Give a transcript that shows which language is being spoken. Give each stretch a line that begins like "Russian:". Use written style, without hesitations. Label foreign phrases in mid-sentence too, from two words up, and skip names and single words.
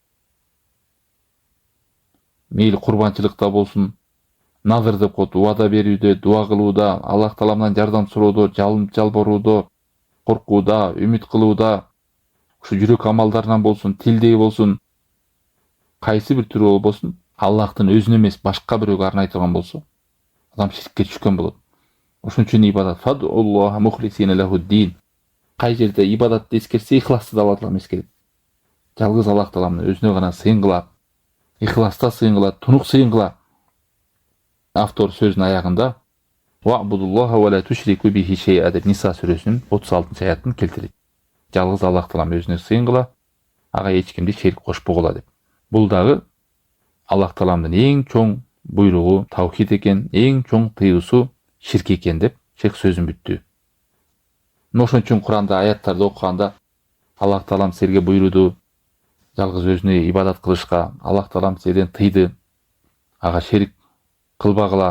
Kyrgyz: Мейли курбанчылыкта болсун, назыр деп коет, убада берүүдө, дуа кылууда, Аллах Тааламдан жардам суроодо, жалбыроодо, коркууда, үмүт кылууда, ушу жүрөк амалдарынан болсун, тилдеги болсун, кайсы бир түрү болбосун, Аллахтын өзүнө эмес башка бирөөгө арнай турган болсо, адам ширкке түшкөн болот. Ошон үчүн ибадат
Arabic: فاعبدوا الله مخلصين له الدين.
Kyrgyz: Кай жерде ибадатты эскерсе, ихласты да Алла Таалам эскерет. Жалгыз Аллах Тааламдын өзүнө гана сыйынгыла, ихласта сыйынгыла, тунук сыйынгыла. Автор сөзүнүн аягында
Arabic: واعبدوا الله ولا تشركوا به شيئا
Kyrgyz: деп Ниса сүрөсүнүн 36-аятын келтирет. Жалгыз Аллах Таалам өзүнө сыйынгыла, ага эч кимди шерик кошпогула деп. Бул дагы Аллах Тааламдын эң чоң буйругу тавхид экен, эң чоң тыюусу ширк экен деп шейх сөзүн бүттү. Ошон үчүн Куранда аяттарды окуганда Аллах Таалам силерге буйруду жалгыз өзүнө ибадат кылышка, Аллах Таалам силерден тыйды ага шерик кылбагыла.